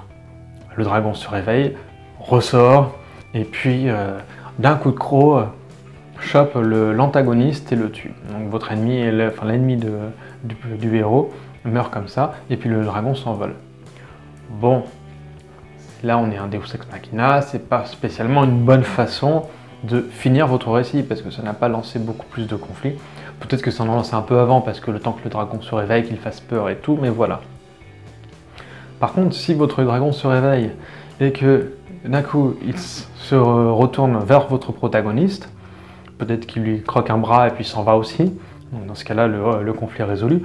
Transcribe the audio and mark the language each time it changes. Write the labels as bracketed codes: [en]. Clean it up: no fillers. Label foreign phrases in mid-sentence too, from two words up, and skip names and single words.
[fr] Le dragon se réveille, ressort et puis d'un coup de croc chope l'antagoniste et le tue. Donc votre ennemi, l'ennemi du héros meurt comme ça et puis le dragon s'envole. Bon. Là, on est un [la] Deus ex machina, [fr] c'est pas spécialement une bonne façon de finir votre récit, parce que ça n'a pas lancé beaucoup plus de conflits. Peut-être que ça en a lancé un peu avant, parce que le temps que le dragon se réveille, qu'il fasse peur et tout, mais voilà. Par contre, si votre dragon se réveille, et que d'un coup, il se retourne vers votre protagoniste, peut-être qu'il lui croque un bras et puis s'en va aussi, donc dans ce cas-là, le conflit est résolu.